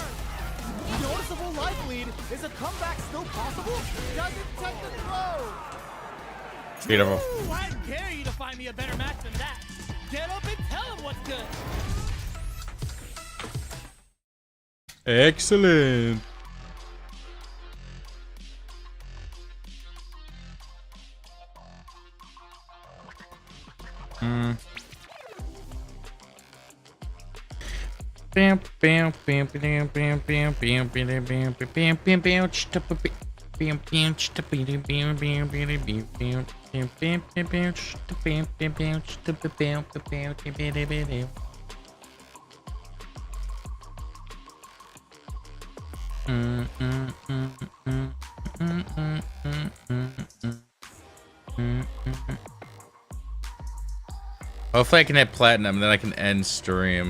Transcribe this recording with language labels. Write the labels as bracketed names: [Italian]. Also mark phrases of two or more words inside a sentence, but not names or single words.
[English] Noticeable life lead. Is a comeback still possible? Doesn't take the throw. Beautiful. Ooh, I dare you to find me a better match than that. Get up and tell him what's good. Excellent. Bam bam bam bam bam bam bam bam bam bam bam bam bam chitapa bam bam chitapa bam bam bam bam bam bam bam bam bam chitapa bam bam bam chitapa bam bam bam bam bam. Hopefully I can hit platinum, then I can end stream.